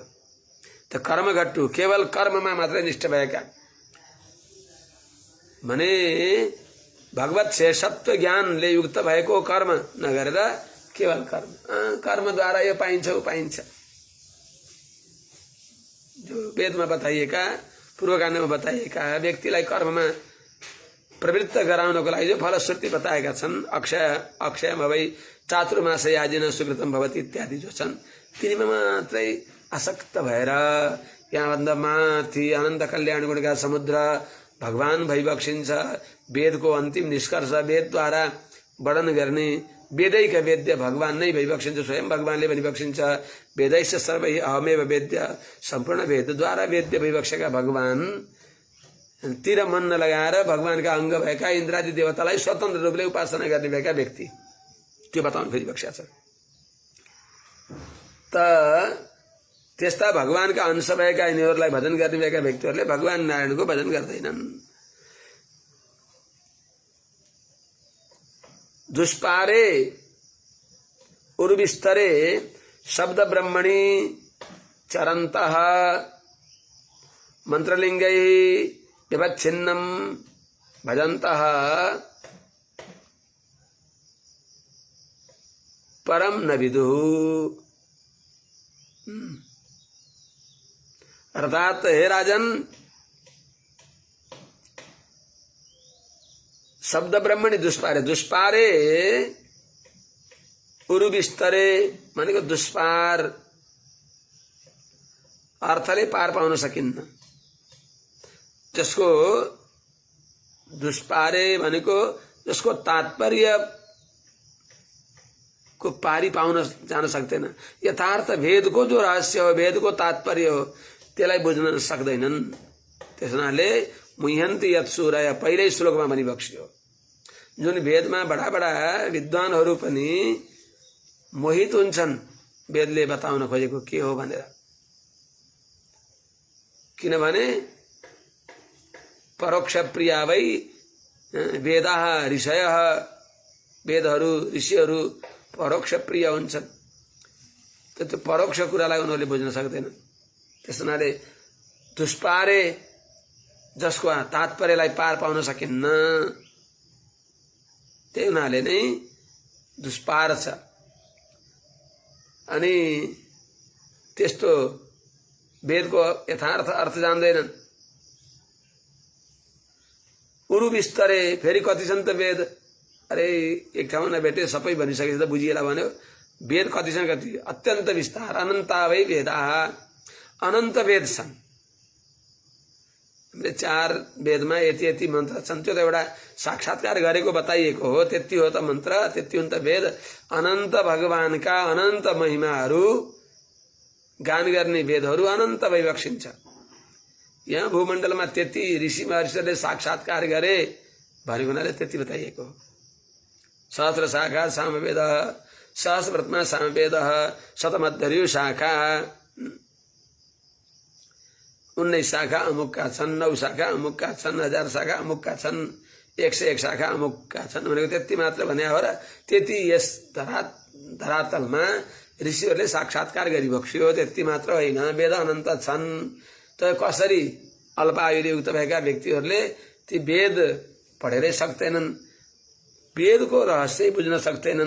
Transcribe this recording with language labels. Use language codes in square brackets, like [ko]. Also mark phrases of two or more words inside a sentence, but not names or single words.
[ne] त कर्मघट्टु केवल कर्ममा मात्रै निष्ठ भएका भने भगवत शेषत्व ज्ञानले युक्त भएको कर्म नगरेर केवल कर्मद्वारा यो पाइन्छ ऊ पाइन्छ। जो वेदमा बताइएका पूर्वकाण्डमा बताइएका व्यक्तिलाई कर्ममा प्रवृत्त गराउनको लागि जो फलश्रुति बताएका छन्, [sa] अक्षयमा वै चातुर्मास याजिन सुकृतम भवति [ne] इत्यादि जो छन्, तिनीमा मात्रै आसक्त भएर यहाँभन्दा माथि अनन्त कल्याण गुणका समुद्र भगवान भइबक्सिन्छ। वेदको अन्तिम निष्कर्ष वेदद्वारा वर्णन गर्ने वेदैक वेद्य भगवान नै भइबक्सिन्छ, स्वयं भगवानले भनिबक्सिन्छ [sa] वेदैश्च सर्वै अहमेव वेद्य। [ne] सम्पूर्ण वेदद्वारा वेद्य भइबक्सेका भगवान तिर मन नलगाएर भगवानका अङ्ग भएका इन्द्रादि देवतालाई स्वतन्त्र रूपले उपासना गर्ने भएका व्यक्ति, त्यो बताउनु खोजिबक्सेको छ। त त्यस्ता भगवानका अंश भएका यिनीहरूलाई भजन गर्ने भएका व्यक्तिहरूले भगवान नारायणको भजन गर्दैनन्। [sa] दुष्पारे उर्विस्तरे शब्द ब्रह्मणि चरन्तः मंत्रलिंगै विभच्छिन्नं भजन्तः परम न विदुः। [ne] अर्थात हे राजन, [sa] शब्द ब्रह्मणि दुष्पारे, दुष्पारे उरुविस्तरे [ne] भनेको दुष्पार अर्थले पार पाउन सकिन्न। जसको दुष्पारे भनेको जसको तात्पर्य को पारी पाउन जान सक्दैन। यथार्थ भेदको जो रहस्य हो, भेदको तात्पर्य हो, त्यसलाई बुझ्न सक्दैनन्। त्यसनाले [sa] मुह्यन्ति यत्सूरय [ne] पहिल्यै श्लोकमा भनिबक्स्यो। जुन वेदमा बडा बडा विद्वानहरू पनि मोहित हुन्छन् वेदले बताउन खोजेको के हो भनेर। [sa] किनभने परोक्ष प्रिया वै वेदाः ऋषयः, [ne] वेदहरू ऋषिहरू परोक्ष प्रिय हुन्छन्। त्यो परोक्ष कुरालाई उनीहरूले बुझ्न सक्दैनन्। त्यसनाले दुष्पारे जसको तात्पर्यलाई पार पाउन सकिन्न, त्यही हुनाले नै दुष्पार छ। अनि त्यस्तो वेदको यथार्थ अर्थ जान्दैनन्। उरु बिस्तरे फेरि कति छन् त वेद? अरे एक ठाउँमा नभेटे सबै भनिसकेपछि त बुझिएला भन्यो। वेद कति छन्? कति अत्यन्त विस्तार [sa] अनन्ता वै वेदाः, [ne] अनन्त वेद छन्। हामीले 4 वेदमा यति यति मन्त्र छन्, त्यो त एउटा साक्षात्कार गरेको बताइएको हो। त्यति हो त मन्त्र, त्यति हुन् त वेद। अनन्त भगवानका अनन्त महिमाहरू गान गर्ने वेदहरू अनन्त भइबक्सिन्छ। यहाँ भूमण्डलमा त्यति ऋषि महर्षिहरूले साक्षात्कार गरे भनेको हुनाले त्यति बताइएको हो। सहस्र शाखा सामवेद, सहस्रवर्तमा सामवेद, शतमध्यर्यु शाखा, 19 शाखा अमुकका छन्, 9 शाखा अमुकका छन्, 1000 शाखा अमुकका छन्, 101 शाखा अमुकका छन् भनेको त्यति मात्र भने हो र त्यति यस धरातलमा ऋषिहरूले साक्षात्कार गरिबक्स्यो। त्यति मात्र होइन, वेद अनन्त छन्। त कसरी अल्पायुले युक्त भएका व्यक्तिहरूले ती वेद पढेरै सक्दैनन्, वेदको रहस्य बुझ्न सक्दैनन्।